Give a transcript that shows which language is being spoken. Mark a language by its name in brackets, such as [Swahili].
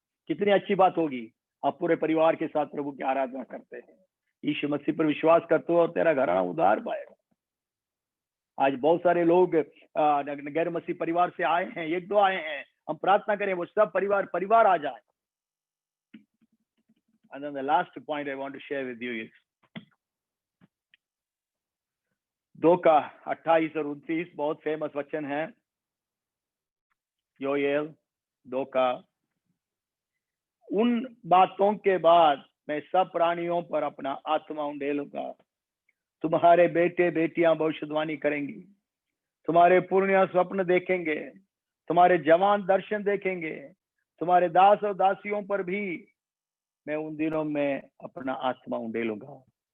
[Hindi] कितनी अच्छी बात होगी, आप पूरे परिवार के साथ प्रभु की आराधना करते हैं, यीशु मसीह पर विश्वास करते हो और तेरा घराना उद्धार पाएगा। आज बहुत सारे लोग गैर मसीह परिवार से आए हैं, 1-2 आए हैं, हम प्रार्थना करें वो सब परिवार आ जाए। [English] And then the last point I want to share with you is 2:28 [Hindi] और 29 बहुत फेमस वचन है। योएल 2 उन बातों के बाद मैं सब प्राणियों पर अपना आत्मा उंडेलूंगा, तुम्हारे बेटे बेटियां भविष्यवाणी करेंगी, तुम्हारे पुरनिया स्वप्न देखेंगे, तुम्हारे जवान दर्शन देखेंगे, तुम्हारे दास और दासियों पर भी मैं उन दिनों में अपना आत्मा उंडेलूंगा।